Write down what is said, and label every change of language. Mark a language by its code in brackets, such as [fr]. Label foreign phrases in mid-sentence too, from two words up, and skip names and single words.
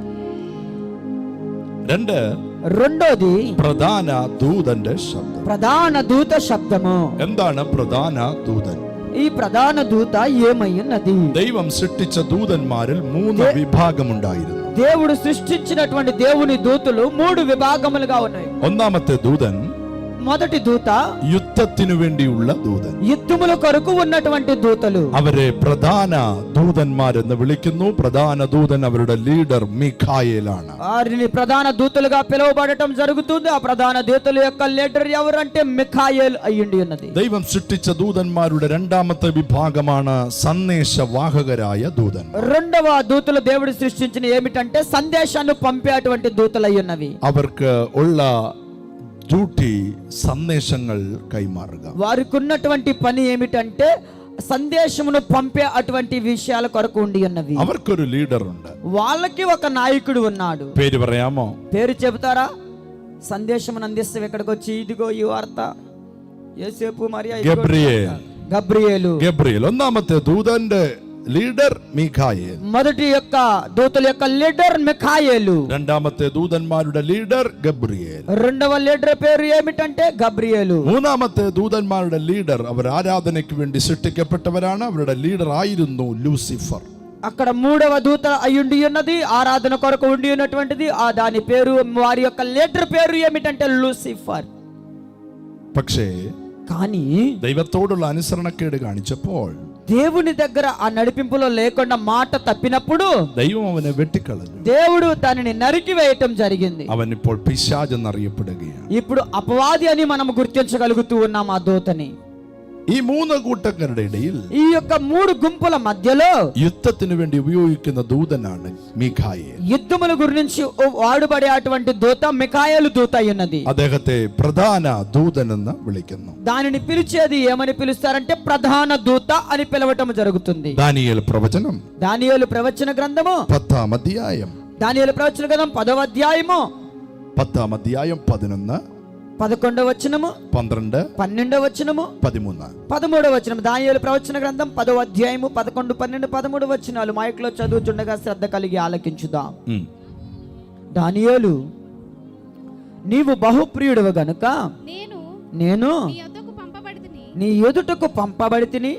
[ml] രണ്ട് [te] రెండోది [ml] പ്രധാന ദൂതന്റെ ശബ്ദം. [te] ప్రధాన దూత శబ్దము. [ml] എന്താണ് പ്രധാന ദൂതൻ? [te] ఈ ప్రధాన దూత ఏమై ఉన్నది? [ml] ദൈവം സൃഷ്ടിച്ച ദൂതന്മാരിൽ 3 വിഭാഗമുണ്ടായിരുന്നു. [te] దేవుడు సృష్టించినటువంటి దేవుని దూతలు 3 విభాగములుగా ఉన్నాయి. [ml] ഒന്നാമത്തെ ദൂതൻ [te] మొదటి దూత [ml] യുദ്ധത്തിനു വേണ്ടിയുള്ള ദൂതൻ. [te] యుద్ధముల కొరకు ఉన్నటువంటి దూతలు. [ml] അവരെ പ്രധാന ദൂതന്മാരെന്ന് വിളിക്കുന്നു. പ്രധാന ദൂതൻ അവരുടെ ലീഡർ മിഖായേലാണ്. [te] వారిని ప్రధాన దూతలుగా పిలువబడటం జరుగుతుంది. ఆ ప్రధాన దూతల యొక్క లీడర్ ఎవరంటే మిఖాయేల్ అయ్యుండి ఉన్నది. [ml] ദൈവം സൃഷ്ടിച്ച ദൂതന്മാരുടെ രണ്ടാമത്തെ വിഭാഗമാണ് സന്ദേശവാഹകരായ ദൂതൻ. [te] రెండవ దూతలు దేవుడు సృష్టించిన ఏమిటంటే సందేశాన్ని పంపేటువంటి దూతలు అయ్యున్నవి. [ml] അവർക്ക് ഉള്ള ഡ്യൂട്ടി సందేశങ്ങൾ കൈമാറുക. [te] వారికి ఉన్నటువంటి పని ఏమిటంటే సందేశమును పంపే అటువంటి విషయాల కొరకు ఉండి ఉన్నవి. [ml] അവർക്കൊരു ലീഡർ ഉണ്ട്. [te] వాళ్ళకి ఒక నాయకుడు ఉన్నాడు. [ml] പേര് പറയാമോ? [te] పేరు చెబుతారా? సందేశమును అందిస్తాం. ఇక్కడికి వచ్చి ఇదిగో ఈ వార్త యేసేపు మరియా గబ్రియేలు. [ml] ഗബ്രിയേൽ. ഒന്നാമത്തെ ദൂതന്റെ ലീഡർ മിഖായേൽ. [te] మొదటి యొక్క దూతల యొక్క లీడర్ మిఖాయేలు. [ml] രണ്ടാമത്തെ ദൂതന്മാരുടെ ലീഡർ ഗബ്രിയേൽ. [te] రెండవ లీడర్ పేరు ఏమిటంటే గబ్రియేలు. [ml] മൂന്നാമത്തെ ദൂതന്മാരുടെ ലീഡർ അവർ ആരാധനയ്ക്ക് വേണ്ടി സൃഷ്ടിക്കപ്പെട്ടവരാണ്. അവരുടെ ലീഡർ ആയിരുന്നു ലൂസിഫർ. [te] అక్కడ మూడవ దూత అయ్యుండి ఉన్నది, ఆరాధన కొరకు ఉండి ఉన్నటువంటిది. ఆ దాని పేరు, వారి యొక్క లీడర్ పేరు ఏమిటంటే లూసిఫర్. [ml] പക്ഷേ [te] కానీ [ml] ദൈവത്തോടുള്ള അനുസരണക്കേട് കാണിച്ചപ്പോൾ [te] దేవుని దగ్గర ఆ నడిపింపులో లేకుండా మాట తప్పినప్పుడు [ml] ദൈവം അവനെ വെട്ടിക്കളഞ്ഞു. [te] దేవుడు దానిని నరికి వేయటం జరిగింది. [ml] അവൻ ഇപ്പോൾ പിശാചെന്നറിയപ്പെടുകയാണ്. [te] ఇప్పుడు అపవాది అని మనం గుర్తించగలుగుతూ ఉన్నాం ఆ దూతని. [ml] ഈ 3 കൂട്ടങ്ങളുടെ ഇടയിൽ [te] ఈ యొక్క 3 గుంపుల మధ్యలో [ml] യുദ്ധത്തിന് വേണ്ടി ഉപയോഗിക്കുന്ന ദൂതനാണ് മിഖായേൽ. [te] యుద్ధముల గురించి వాడుబడే అటువంటి దూత మిఖాయేలు దూత అయ్యున్నది. [ml] അദ്ദേഹത്തെ പ്രധാന ദൂതൻ എന്ന് വിളിക്കുന്നു. [te] దానిని పిలిచేది ఏమని పిలుస్తారంటే ప్రధాన దూత అని పిలవటం జరుగుతుంది. [ml] ദാനിയേൽ പ്രവചനം [te] దానియేలు ప్రవచన గ్రంథము [ml] 10-ാം അധ്യായം. [te] దానియేలు ప్రవచన గ్రంథం 10వ అధ్యాయము [ml] 10-ാം അധ്യായം 11, [te] 11వ వచనము, [ml] 12, [te] 12వ వచనము, [ml] 13. [te] 13వ వచనం. దానియేలు ప్రవచన గ్రంథం 10వ అధ్యాయము 11, 12, 13 వచనాలు మైక్లో చదువుచుండగా శ్రద్ధ కలిగి ఆలకించుదాం. దానియేలు, నీవు బహుప్రియుడవు గనుక నేను నీ ఎదుటకు పంపబడితిని.